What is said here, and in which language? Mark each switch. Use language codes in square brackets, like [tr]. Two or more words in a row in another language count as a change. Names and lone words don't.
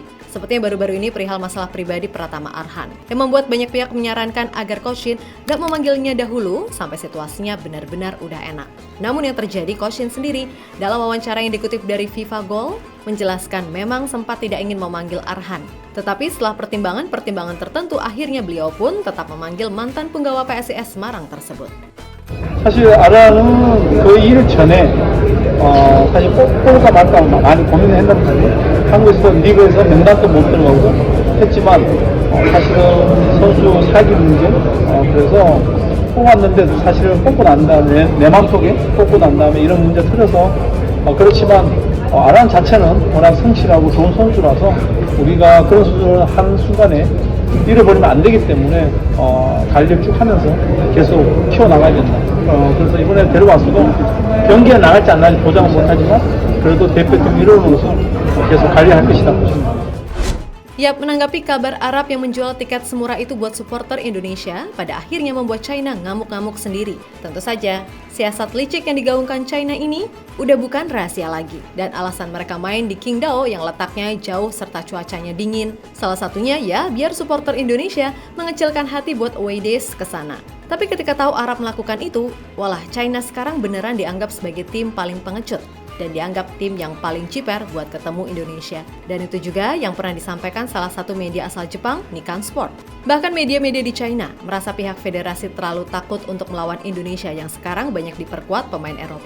[id] Sepertinya baru-baru ini perihal masalah pribadi Pratama Arhan, yang membuat banyak pihak menyarankan agar Coach Shin gak memanggilnya dahulu sampai situasinya benar-benar udah enak. Namun yang terjadi, Coach Shin sendiri dalam wawancara yang dikutip dari FIFA Goal menjelaskan memang sempat tidak ingin memanggil Arhan. Tetapi setelah pertimbangan tertentu, akhirnya beliau pun tetap memanggil mantan penggawa PSIS Semarang tersebut. [ko] 사실 아라는 그 일 전에 사실 뽑을까 말까 많이 고민을 했단 말이에요. 한국에서 리그에서 명단도 못 들어가고 했지만 사실은 선수 사기 문제 그래서 뽑았는데 사실은 뽑고 난 다음에 내 마음속에 뽑고 난 다음에 이런 문제 터져서 그렇지만 아란 자체는 워낙 성실하고 좋은 선수라서 우리가 그런 선수를 한 순간에 잃어버리면 안 되기 때문에 관리를 쭉 하면서 계속 키워나가야 된다. 그래서 이번에 데려왔어도 경기에 나갈지 안 나갈지 보장은 못하지만 그래도 대표팀 일원으로서 계속 관리할 것이다 보십니다. [id] Yap, menanggapi kabar Arab yang menjual tiket semurah itu buat supporter Indonesia, pada akhirnya membuat China ngamuk-ngamuk sendiri. Tentu saja, siasat licik yang digaungkan China ini udah bukan rahasia lagi. Dan alasan mereka main di Qingdao yang letaknya jauh serta cuacanya dingin. Salah satunya ya biar supporter Indonesia mengecilkan hati buat [en] away days [id] ke sana. Tapi ketika tahu Arab melakukan itu, walah China sekarang beneran dianggap sebagai tim paling pengecut dan dianggap tim yang paling ciper buat ketemu Indonesia. Dan itu juga yang pernah disampaikan salah satu media asal Jepang, Nikkan Sport. Bahkan media-media di China merasa pihak federasi terlalu takut untuk melawan Indonesia yang sekarang banyak diperkuat pemain Eropa.